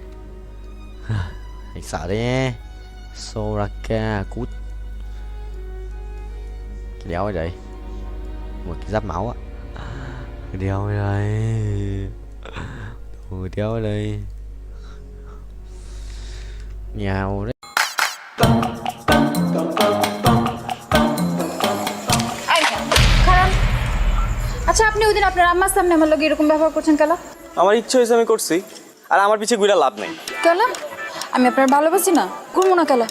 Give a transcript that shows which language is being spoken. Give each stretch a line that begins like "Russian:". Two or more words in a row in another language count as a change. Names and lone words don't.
Vietnamese: Anh sợ đấy. Soraka cút. Cái đéo ở đây. Một cái giáp máu á. Cái đéo ở đây. Cái đéo ở đây. Nhào đấy.
Bangla: আচ্ছা আপনি ওইদিন আপনার আম্মার সামনে আমার লগে এরকম ব্যবহার করছেন কেন? আমার ইচ্ছে হয়েছে আমি করছি, আর আমার পিছে ঘুরে লাভ নেই। কেন? আমি আপনার ভালোবাসি না, করবো না কেন?